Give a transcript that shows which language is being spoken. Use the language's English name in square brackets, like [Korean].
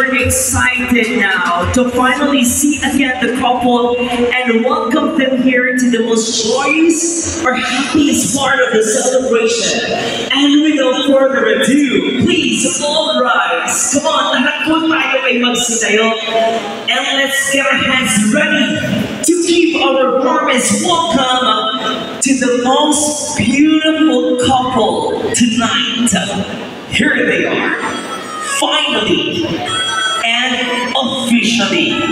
[English] excited now to finally see again the couple and welcome them here to the most joyous or happiest part of the celebration. And without further ado, please all rise. Come on, [Filipino] lahat po tayo ay magsitayo. [English] And let's get our hands ready to give our warmest welcome to the most beautiful couple tonight. Here they are, finally and officially.